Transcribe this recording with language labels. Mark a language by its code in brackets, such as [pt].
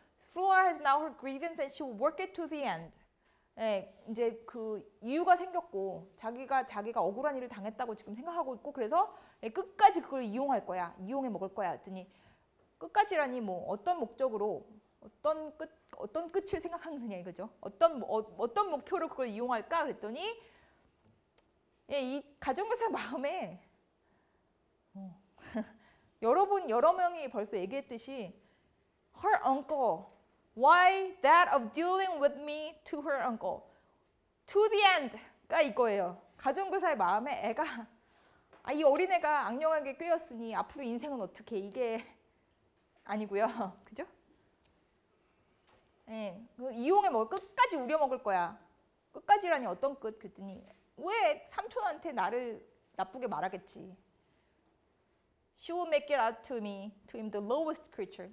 [en] Flora has now her grievance and she will work it to the end. [ko] 이제 그 이유가 생겼고 자기가 억울한 일을 당했다고 지금 생각하고 있고 그래서 끝까지 그걸 이용할 거야. 이용해 먹을 거야. 했더니 끝까지라니 뭐 어떤 목적으로 어떤 끝을 생각하느냐 이거죠. 어떤 목표로 그걸 이용할까 그랬더니 이 가정교사 마음에 여러 명이 벌써 얘기했듯이 [en] her uncle, why that of dealing with me to her uncle, to the end [ko] 가 이거예요. 가정교사의 마음에 애가 이 어린애가 악령에게 꿰었으니 앞으로 인생은 어떻게 이게 아니고요. 그죠? 이용해 먹을 끝까지 우려먹을 거야. 끝까지라니 어떤 끝? 그랬더니 왜 삼촌한테 나를 나쁘게 말하겠지. [en] She will make it out to me, to him, the lowest creature.